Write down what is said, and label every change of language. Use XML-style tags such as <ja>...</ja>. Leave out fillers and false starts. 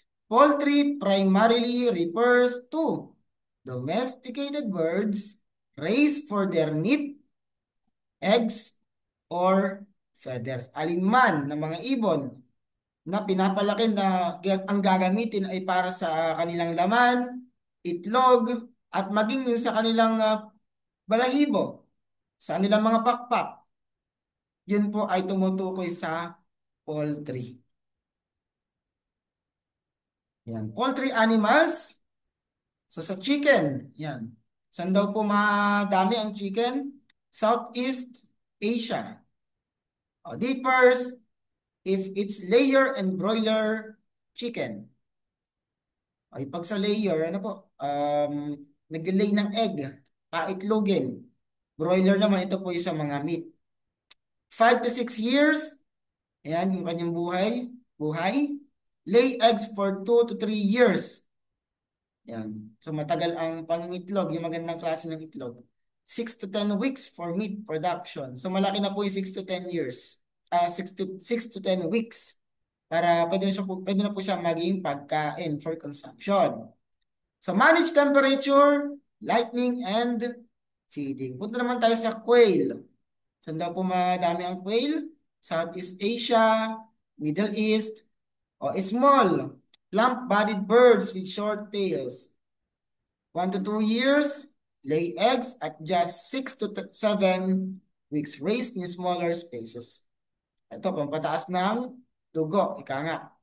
<en>Poultry primarily refers to domesticated birds raised for their meat, eggs, or feathers.</en> <tl>Alinman ng mga ibon na pinapalaki na ang gagamitin ay para sa kanilang laman, itlog, at maging yung sa kanilang balahibo, sa kanilang mga pakpak. Yun po ay tumutukoy sa poultry. Yan.</tl> <en>Poultry animals.</en> <tl>So sa chicken, yan. Saan daw po madami ang chicken?</tl> <en>Southeast Asia. Differs if it's layer and broiler chicken.</en> <tl>Ay, pag sa layer, ano po? Nag-lay ng egg, paitlogin. Broiler naman, ito po yung sa mga meat.</tl> <en>5 to 6 years,</en> <tl>ayan yung kanyang buhay.</tl> <en>Lay eggs for 2 to 3 years. Yan.</en> <tl>So matagal ang pangingitlog, yung magandang klase ng itlog.</tl> <en>6 to 10 weeks for meat production.</en> <tl>So malaki na po yung</tl> <en>6 to 10 years. 6 to 10 weeks.</en> <tl>Para pwede na po siya maging pagkain</tl> <en>for consumption. So manage temperature, lighting, and feeding.</en> <tl>Punta naman tayo sa quail. Saan daw po madami ang quail?</tl> <en>Southeast Asia, Middle East, o small, plump-bodied birds with short tails. 1 to 2 years, lay eggs at just 6 to 7 weeks, raised in smaller spaces.</en> <tl>Ito, pampataas ng dugo, ika nga.</tl>